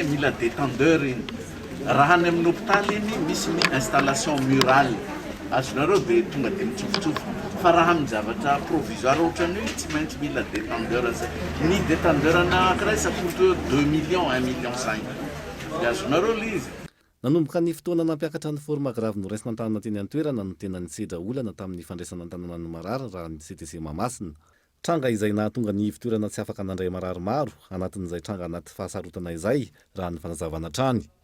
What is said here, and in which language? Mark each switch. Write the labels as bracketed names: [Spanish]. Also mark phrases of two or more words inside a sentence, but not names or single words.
[Malagasy] Mila détendeur iny raha any amin'ny hôpitaly iny misy ny [French] installation murale [Malagasy] azonareo dia tonga dia mitsofotsofo fa raha amin'ny zavatra provisoire ohatran'io tsy maintsy mila détendeur zay. Ny détendeur anankiray [French] ça coûte [Malagasy] 2 millions 1 million 5 dia azonareo le izy. Nanomboka ny fotoana nampiakatra ny [French] forme grave [Malagasy] no raisina an-tanana teny an-toerana no tena nisedra olana tamin'ny fandraisana an-tanana ny marary raha ny CTC Mahamasina. Tranga izay nahatonga ny fitoerana tsy afaka nandray marary maro anatin'izay tranga anaty fahasarotana izay raha ny fanazavana trany.